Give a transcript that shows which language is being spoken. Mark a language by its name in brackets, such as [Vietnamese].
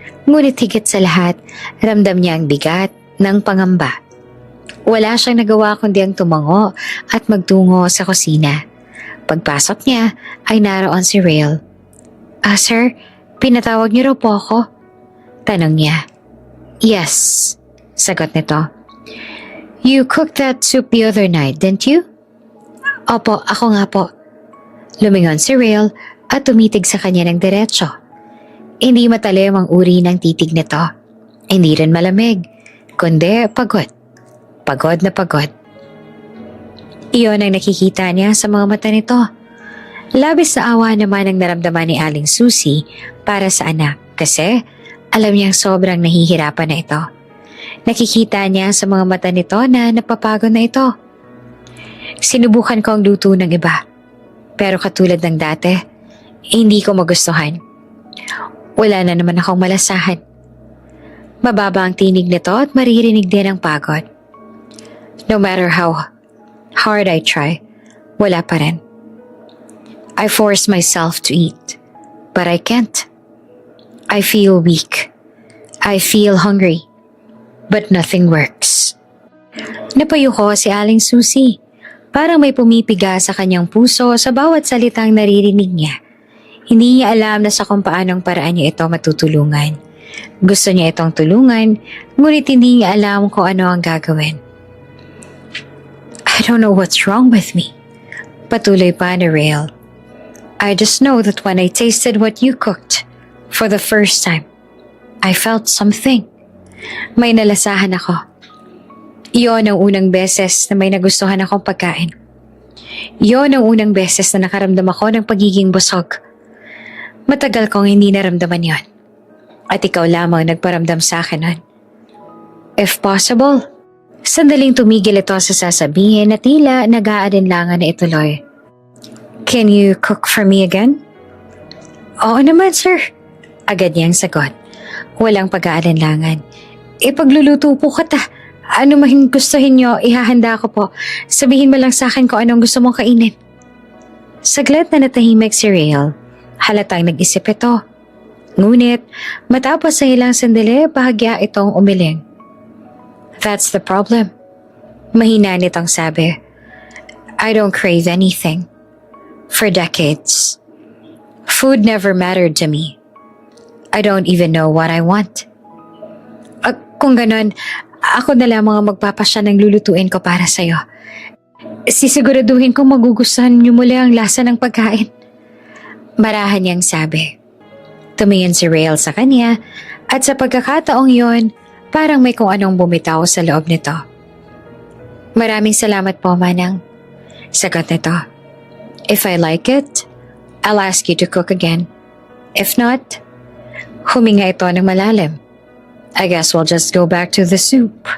[Filipino] Ngunit higit sa lahat, ramdam niya ang bigat ng pangamba. Wala siyang nagawa kundi ang tumango at magtungo sa kusina. Pagpasok niya ay naroon si Rael. Sir, pinatawag niyo raw po ako? Tanong niya. Yes, sagot nito. [English] You cooked that soup the other night, didn't you? [Filipino] Opo, ako nga po. Lumingon si Rael at tumitig sa kanya ng diretso. Hindi matalim ang uri ng titig nito. Hindi rin malamig, kundi pagod. Pagod na pagod. Iyon ang nakikita niya sa mga mata nito. Labis na awa naman ang naramdaman ni Aling Susie para sa anak kasi alam niyang sobrang nahihirapan na ito. Nakikita niya sa mga mata nito na napapagod na ito. Sinubukan ko ang luto ng iba. Pero katulad ng dati, hindi ko magustuhan. Wala na naman akong malasahan. Mababa ang tinig nito at maririnig din ang pagod. [English] No matter how hard I try, [Filipino] wala pa rin. [English] I force myself to eat, but I can't. I feel weak. I feel hungry. But nothing works. [Filipino] Napayuko si Aling Susie. Parang may pumipiga sa kanyang puso sa bawat salitang naririnig niya. Hindi niya alam na sa kung paanong paraan niya ito matutulungan. Gusto niya itong tulungan, ngunit hindi niya alam kung ano ang gagawin. [English] I don't know what's wrong with me. [Filipino] Patuloy pa ni Rael. [English] I just know that when I tasted what you cooked, for the first time, I felt something. [Filipino] May nalasahan ako. Iyon ang unang beses na may nagustuhan akong pagkain. Iyon ang unang beses na nakaramdam ako ng pagiging busog. Matagal kong hindi naramdaman yon. At ikaw lamang nagparamdam sa akin nun. [English] If possible, [Filipino] sandaling tumigil ito sa sasabihin na tila nag-aalinlangan na ituloy. [English] Can you cook for me again? [Filipino] Oo naman, sir. Agad niyang sagot. Walang pag-aalinlangan. Ipagluluto po kita. Ano mahing gustuhin niyo, ihahanda ko po. Sabihin mo lang sa akin kung anong gusto mong kainin. Saglit na natahimik si Rael. Halatang nag-isip ito. Ngunit, matapos sa ilang sandali, bahagya itong umiling. [English] That's the problem. [Filipino] Mahina nitong sabi. [English] I don't crave anything. For decades. Food never mattered to me. I don't even know what I want. [Filipino] Kung ganon, ako na lamang ang magpapasya ng lulutuin ko para sa'yo. Sisiguraduhin kong magugustuhan niyo muli ang lasa ng pagkain. Marahan niyang sabi. Tumingin si Rael sa kanya at sa pagkakataong yon, parang may kung anong bumitaw sa loob nito. Maraming salamat po, Manang. Sagot nito. [English] If I like it, I'll ask you to cook again. If not, [Filipino] huminga ito ng malalim. [English] I guess we'll just go back to the soup.